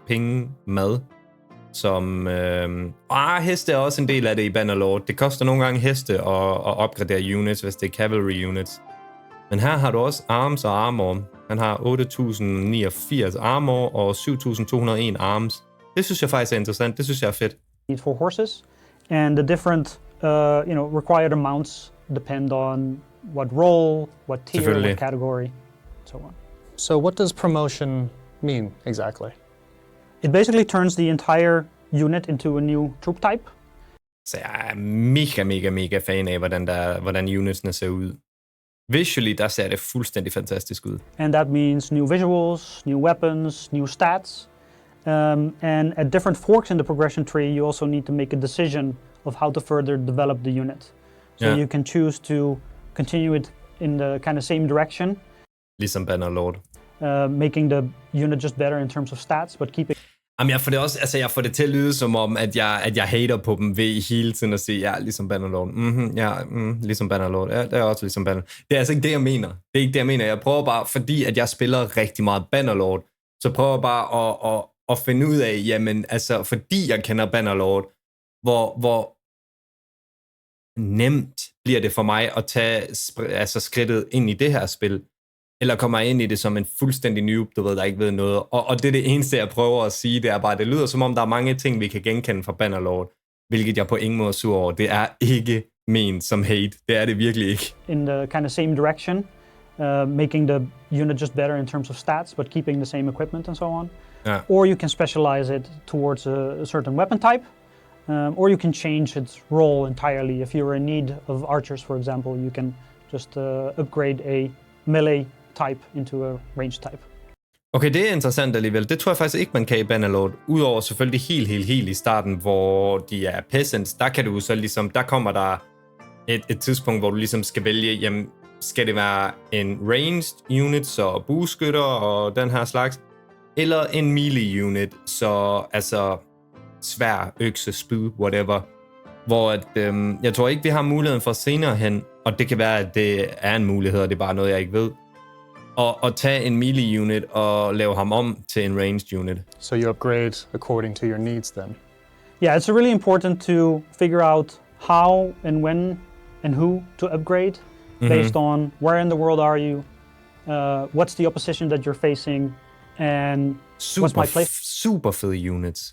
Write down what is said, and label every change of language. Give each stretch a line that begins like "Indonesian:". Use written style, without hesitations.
Danish: Penge, mad, som... heste er også en del af det i Bannerlord. Det koster nogle gange heste at opgradere units, hvis det er cavalry units. Men her har du også arms og armor. Han har 8.089 armor og 7.201 arms. Det synes jeg faktisk er interessant. Det synes jeg er fedt.
English: For horses, and the different required amounts depend on what role, what tier, what category, so on. So what does promotion mean exactly? It basically turns the entire unit into a new troop type.
Danish: Så jeg er mega fan af, hvordan unitsene ser ud. Visually, der ser det fuldstændig fantastisk ud.
English: And that means new visuals, new weapons, new stats. And at different forks in the progression tree, you also need to make a decision of how to further develop the unit. So you can choose to continue it in the kind of same direction.
Danish: Ligesom Bannerlord.
English: Making the unit just better in terms of stats, but keeping...
Danish: Jamen, jeg får det til at lyde som om, at jeg hater på dem ved hele tiden at sige, ja, ligesom Bannerlord. Ligesom Bannerlord. Ja, det er også ligesom Bannerlord. Det er altså ikke det, jeg mener. Det er ikke det, jeg mener. Jeg prøver bare, fordi at jeg spiller rigtig meget Bannerlord, så prøver jeg bare at finde ud af, jamen, altså, fordi jeg kender Bannerlord, hvor nemt bliver det for mig at tage skridtet ind i det her spil, eller kommer jeg ind i det som en fuldstændig noob, der ikke ved noget. Og det er det eneste, jeg prøver at sige, det er bare, det lyder som om, der er mange ting, vi kan genkende fra Bannerlord, hvilket jeg på ingen måde er sur over. Det er ikke ment som hate. Det er det virkelig ikke.
English: In the kind of same direction, making the unit just better in terms of stats, but keeping the same equipment and so on. Yeah. Or you can specialize it towards a certain weapon type, or you can change its role entirely. If you're in need of archers, for example, you can just upgrade a melee type into a range type.
Danish: Okay, det er interessant alligevel. Det tror jeg faktisk ikke, man kan i Bannerlord. Udover selvfølgelig helt i starten, hvor de er peasants, der kan du så ligesom, der kommer der et tidspunkt, hvor du ligesom skal vælge, jamen, skal det være en ranged unit, så bueskytter og den her slags, eller en melee unit, så altså svær, økse, spyd, whatever. Hvor at, jeg tror ikke, vi har muligheden for senere hen, og det kan være, at det er en mulighed, og det er bare noget, jeg ikke ved, og tage en melee unit og lave ham om til en ranged unit.
English: So you upgrade according to your needs then? Yeah, it's really important to figure out how and when and who to upgrade based on where in the world are you, what's the opposition that you're facing, and what's my play
Danish: super fed units